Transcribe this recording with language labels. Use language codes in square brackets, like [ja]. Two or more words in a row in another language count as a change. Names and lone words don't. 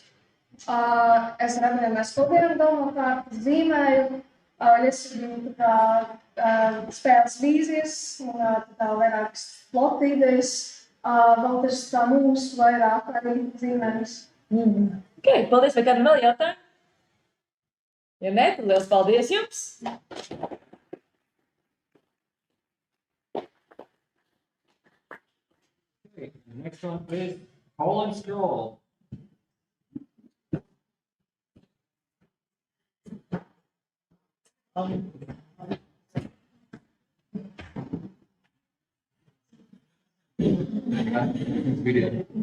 [lv] Es ar abiem mēs kodējam galvenokārt, zīmēju, ļesinu spēles vīzijas un vairākas plota idejas, Valters tā mūsu vairāk arī zīmējums. Ok, paldies, vai kādam vēl jautājumu? Ja ne, tad liels paldies jums! [en] Okay, next one is Hole and Scroll. Video.